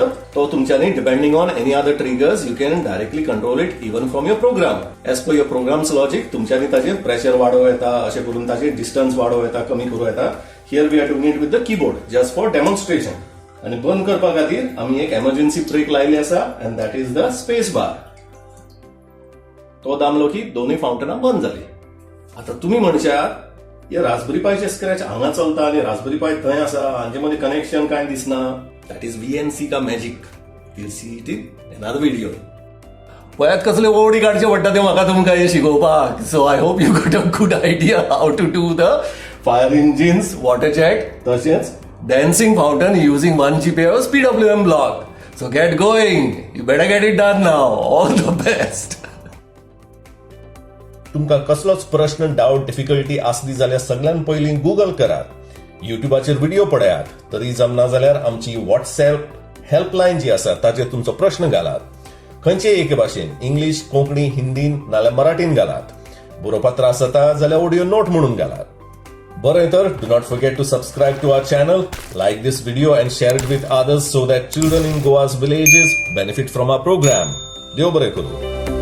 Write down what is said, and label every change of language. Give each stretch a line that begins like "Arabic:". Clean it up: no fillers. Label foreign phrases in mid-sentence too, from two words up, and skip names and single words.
Konkani: तो तुमच्यांनी
English: depending on any other triggers you can directly control it even from your program. as per your program's logic
Konkani: तुमच्यांनी ताजेर प्रेशर वाडोवं येता, अशें करून ताजेर डिस्टन्स वाडोवं येता, कमी करूं येता.
English: here we are doing it with the keyboard just for demonstration.
Konkani: आणि बंद करपा खातीर आमी एक
English: emergency brake
Konkani: लायली आसा
English: and that is the space bar.
Konkani: तो दामलो की दोन्ही फाउंटनां बंद जाली. आता तुम्ही म्हणशात या रासबेरी पायचे स्क्रॅच हांगा चलता आणि रासबेरी पाय थंय आसा हांचे मदीं कनेक्शन काय दिसना.
English: that is VNC का magic. we'll see it in another video.
Konkani: पळयात कसले ओडी काडचे पडटा ते म्हाका तुमकां हे शिकोवपाक.
English: so I hope you got a good idea how to do the fire engines, water jet, तशेंच dancing fountain using 1 GPO's PWM block. So get going. You better get it done now. All the best.
Konkani: तुमकां कसलोच प्रश्न, डाऊट, डिफिकल्टी आसली जाल्यार सगळ्यात पयलीं गुगल करात, युट्यूबाचेर व्हिडिओ पळयात. तरी जमना जाल्यार आमची व्हॉट्सएप हेल्पलायन जी आसा ताचेर तुमचो प्रश्न घालात. खंयचे एके भाशेन इंग्लीश, कोंकणी, हिंदीन नाल्यार मराठीन घालात. बरोवपाक त्रास जाता जाल्यार
English: audio note
Konkani: म्हणून घालात. बरें तर
English: do not forget to subscribe to our channel, like this video and share it with others so that children in Goa's villages benefit from our program.
Konkani: देव बरें करूं.